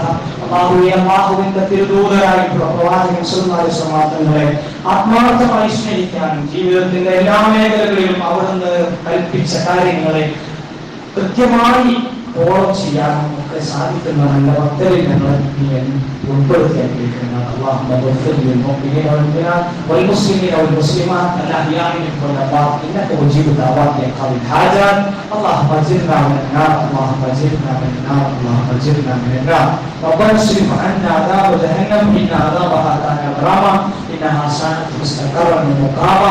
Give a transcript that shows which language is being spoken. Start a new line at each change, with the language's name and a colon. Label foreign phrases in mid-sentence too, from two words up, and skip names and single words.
Malayalam: അല്ലാഹുവേ, അല്ലാഹുവിന്റെ തിരുദൂതരായിട്ടുള്ള പ്രവാചകൻ
Arabic: صلى الله عليه وسلم
Malayalam: തങ്ങളെ ആത്മാർത്ഥമായി സ്നേഹിക്കാനും ജീവിതത്തിന്റെ എല്ലാ മേഖലകളിലും അവിടുന്ന് കൽപ്പിച്ച കാര്യങ്ങളെ കൃത്യമായി ഫോളോ ചെയ്യാനും ഒക്കെ സാധിക്കുന്ന നല്ല ഭക്തരിൽ ഞങ്ങൾ ഉൾപ്പെടുത്തി അനുഗ്രഹിക്കണം.
Arabic: اللهم اغفر للمؤمنين والمسلمين والمسلمات الاحياء منهم والاموات انك مجيب دعوات يا قاضي الحاجات. اللهم اجرنا من النار، اللهم اجرنا من النار، اللهم اجرنا من النار. ربنا اصرف عنا عذاب جهنم ان عذابها كان غراما انها ساءت مستقرا ومقاما.